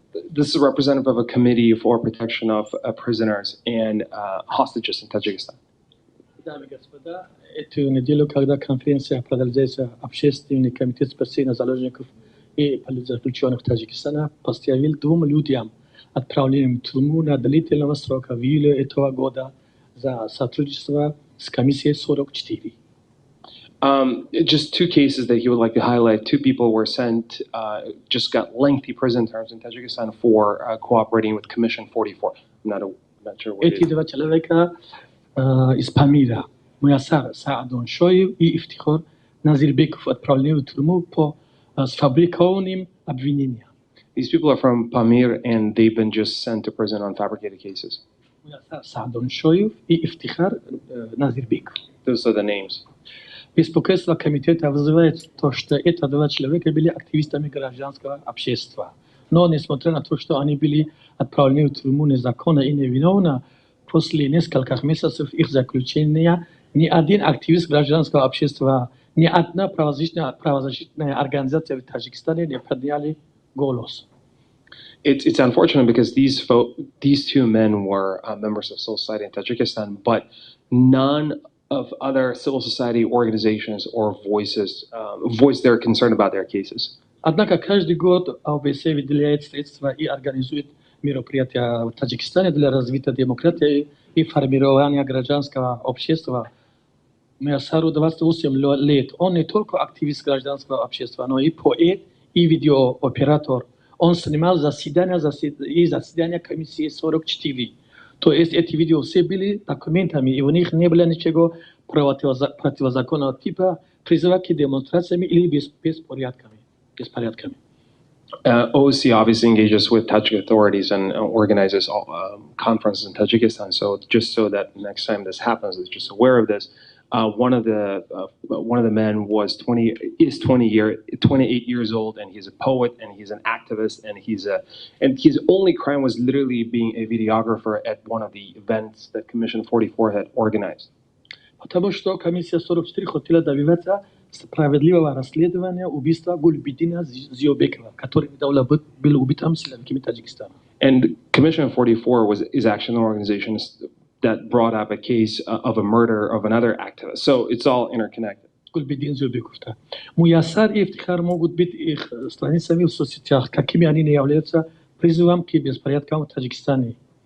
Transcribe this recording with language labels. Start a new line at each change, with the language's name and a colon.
English: This is a representative of a committee for protection of prisoners and hostages in Tajikistan.
Russian: Дамы и господа, эту неделю, когда конференция продолжается, общественный комитет спасения заложников и политзаключенных Таджикистана постановил 2 людям отправлением в тюрьму на длительного срока в июле этого года за сотрудничество с комиссией 44.
English: Just 2 cases that he would like to highlight. 2 people were sent, just got lengthy prison terms in Tajikistan for cooperating with Commission 44. I'm not sure what it
Russian: Эти 2 человека из Памира, Муясар Саадон Шоев и Ифтихор Назирбеков отправлены в тюрьму по сфабрикованным обвинениям.
English: These people are from Pamir and they've been just sent to prison on fabricated cases.
Russian: Муясар Саадон Шоев и Ифтихар Назирбеков.
English: Those are the names.
Russian: Беспокойство комитета вызывает то, что эти 2 человека были активистами гражданского общества. Но несмотря на то, что они были отправлены в тюрьму незаконно и невиновно, после нескольких месяцев их заключения ни один активист гражданского общества, ни одна правозащитная организация в Таджикистане не подняли голос.
English: It's unfortunate because these 2 men were members of civil society in Tajikistan, but none of other civil society organizations or voices voiced their concern about their cases.
Russian: Однако каждый год ОБСЕ выделяет средства и организует мероприятия в Таджикистане для развития демократии и формирования гражданского общества. Муясару 28 лет. Он не только активист гражданского общества, но и поэт, и видеооператор. Он снимал заседания комиссии 44. То есть эти видео все были документами, и в них не было ничего противозаконного типа призыва к демонстрациям или беспорядками.
English: OBSE obviously engages with Tajik authorities and organizes conferences in Tajikistan. So just so that next time this happens, is just aware of this. One of the men is 28 years old, and he's a poet, and he's an activist, and his only crime was literally being a videographer at one of the events that Commission 44 had organized.
Russian: Потому что комиссия 44 хотела добиваться справедливого расследования убийства Гульбидина Зиёбекова, который недавно был убит силовиками Таджикистана.
English: And Commission 44 is actually an organization that brought up a case of a murder of another activist. So it's all interconnected.
Russian: Гульбидин Зиёбеков. Муясар и Ифтихар могут быть их страницами в соцсетях, какими они не являются призывом к беспорядкам в Таджикистане.